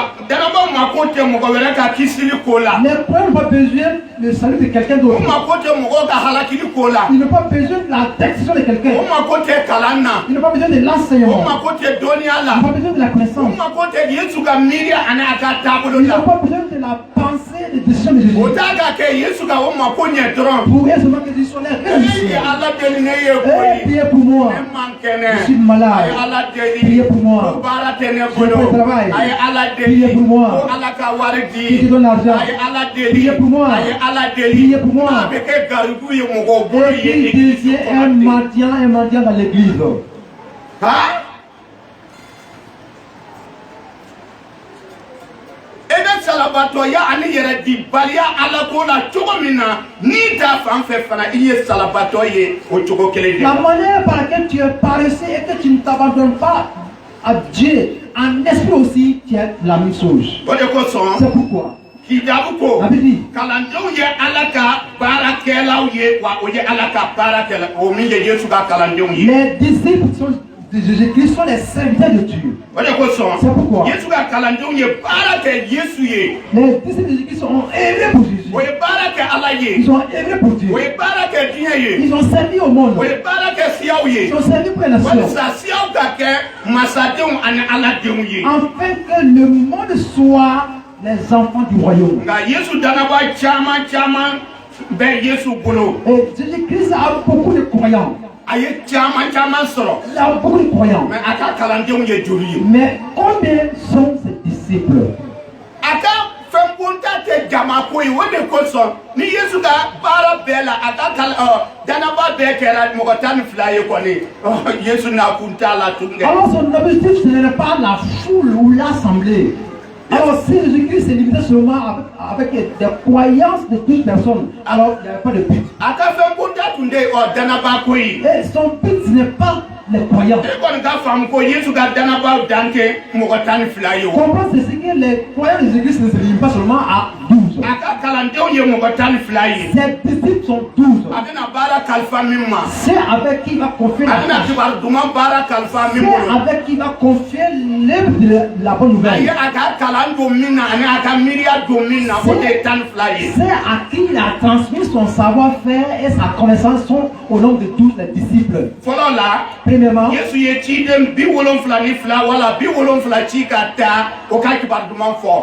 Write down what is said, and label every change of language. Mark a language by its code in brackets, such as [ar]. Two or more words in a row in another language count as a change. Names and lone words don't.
[fr] Les croyants n'ont pas besoin du salut de quelqu'un d'autre. Ils n'ont pas besoin de la direction de quelqu'un. Ils n'ont pas besoin de l'enseignement. Ils n'ont pas besoin de la connaissance. Ils n'ont pas besoin de la pensée de décision de Jésus. [bm] O t'a ka kɛ Yesu ka o mako ɲɛ dɔrɔn. [fr] Pour eux seulement que Jésus soit là. [bm] Ala deli ne ye koyi. [fr] Priez pour moi. [bm] Ne man kɛnɛ. [fr] Je suis malade. [bm] A ye Ala deli. [fr] Priez pour moi. [bm] Ko baara tɛ ne [fr] Je [bm] bolo. [fr] fais le travail. [bm] A ye Ala deli. [fr] Priez pour moi. [bm] Ko Ala ka wari [fr] Qui [bm] di. [fr] te donne l'argent. [bm] A ye Ala deli. [fr] Priez pour moi. [bm] A ye Ala deli. [fr] Priez pour moi. [bm] A bɛ kɛ garibu ye mɔgɔw bolo [fr] Et [bm] ye. [fr] puis Dieu est un mendiant dans l'église. Ha? [bm] E bɛ salabatɔya ani yɛrɛ di baliya Ala ko la cogo min na n'i da fan fɛ fana i ye salabatɔ ye o cogo kelen de [fr] La [bm] la. [fr] manière par laquelle tu es paresseux et que tu ne t'abandonnes pas à Dieu, en esprit aussi, tu es la même chose. [bm] O de kosɔn [fr] C'est pourquoi [bm] kitabu ko [fr] la Bible dit [bm] kalandenw ye Ala ka baarakɛlaw ye wa o ye Ala ka baarakɛla o min ye Yesu ka kalandenw ye. [fr] les disciples de Jésus-Christ sont les serviteurs de Dieu. [bm] O de kosɔn [fr] C'est pourquoi [bm] Yesu ka kalandenw ye baara kɛ Yesu ye. [fr] les disciples de Jésus-Christ ont œuvré pour Jésus. [bm] O ye baara kɛ Ala ye. [fr] Ils ont œuvré pour Dieu. [bm] O ye baara kɛ diɲɛ ye. [fr] Ils ont servi au monde. [bm] O ye baara kɛ siyaw ye. [fr] Ils ont servi pour les nations. [bm] Walisa siyaw ka kɛ masadenw ani Ala denw ye. [fr] Afin que le monde soit les enfants du royaume. [bm] Nka Yesu danaba caman bɛ Yesu bolo. [fr] Et Jésus-Christ a beaucoup de croyants. [bm] A ye caman sɔrɔ. [fr] Il a beaucoup de croyants. [bm] Mais a ka kalandenw ye joli ye. [fr] Mais combien sont ses disciples? [bm] A ka fɛn kunta tɛ jamako ye o de kosɔn ni Yesu ka baara bɛɛ la a ka danaba bɛɛ kɛra mɔgɔ 12 ye kɔni Yesu n'a kun t'a la tun kɛ. [fr] Alors son objectif ce n'est pas la foule ou l'assemblée. Alors si Jésus-Christ s'est limité seulement avec des croyances de toute personne, alors il n'y avait pas de but. [bm] A ka fɛn kunta tun tɛ danaba ko ye. [fr] Et son but ce n'est pas les croyants. [bm] E kɔni ka faamu ko Yesu ka danabaw dan tɛ mɔgɔ 12 ye o. [fr] Comprendre c'est ce que les croyants de Jésus-Christ ne se limitent pas seulement à 12. [bm] A ka kalandenw ye mɔgɔ 12 ye. [fr] Ses disciples sont 12. [bm] A bɛna baara kalifa min ma. [fr] C'est avec qui il va confier la [bm] A bɛna [fr] tâche. [bm] kibaru duman baara kalifa min [fr] C'est [bm] bolo. [fr] avec qui il va confier l'œuvre de la bonne [bm] A ye [fr] nouvelle. [bm] a ka kalan don min na ani a ka miiriya don min na o de ye 12 ye. [fr] C'est à qui il a transmis son savoir-faire et sa connaissance sont au nom de tous les disciples. [bm] Fɔlɔ la [fr] Premièrement, [bm] Yesu ye ciden 72 wala 70 ci ka taa o ka kibaru duman fɔ.